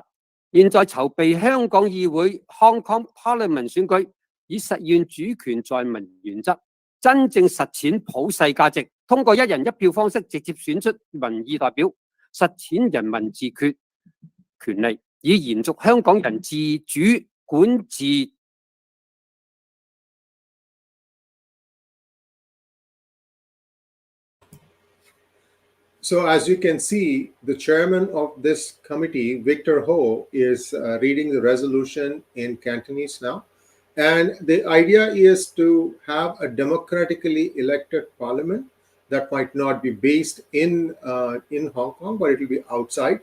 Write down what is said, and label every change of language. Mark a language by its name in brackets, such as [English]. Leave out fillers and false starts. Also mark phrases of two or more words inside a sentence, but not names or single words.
[Cantonese] 現在籌備香港議會 Hong Kong Parliament 選舉，以實現主權在民原則，真正實踐普世價值，通過一人一票方式直接選出民意代表，實踐人民自決權利，以延續香港人自主管治。 [English] So as you can see, the chairman of this committee, Victor Ho, is reading the resolution in Cantonese now. And the idea is to have a democratically elected parliament that might not be based in Hong Kong, but it will be outside.